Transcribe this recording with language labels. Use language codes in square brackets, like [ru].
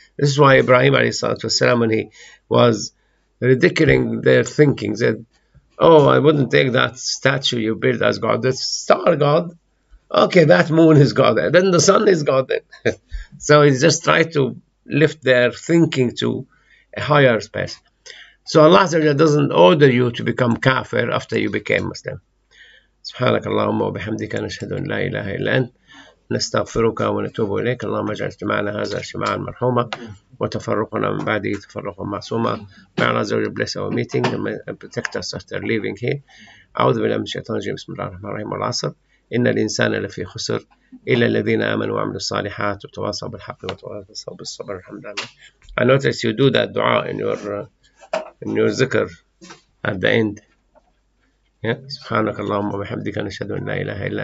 [en] This is why Ibrahim والسلام, when he was ridiculing their thinking, said, oh, I wouldn't take that statue you built as God. The star God, okay, that moon is God. Then the sun is God. Then. So he just tried to lift their thinking to a higher space. So Allah doesn't order you to become kafir after you became Muslim. [ar] سبحانك اللهم وبحمدك نشهد أن لا إله إلا أنت نستغفرك ونتوب إليك اللهم اجعل اجتماعنا هذا اجتماعا مرحوما وتفرقنا من بعده تفرقا معصوما. [en] May Allah bless our meeting and protect us after leaving here. [ar] أعوذ بالله من الشيطان الرجيم بسم الله الرحمن الرحيم والعصر إن الإنسان لفي خسر إلا الذين آمنوا وعملوا الصالحات وتواصوا بالحق وتواصوا بالصبر الحمد لله. [en] I noticed you do that dua in your zikr at the end. [ar] سبحانك اللهم وبحمدك نشهد أن لا إله إلا أنت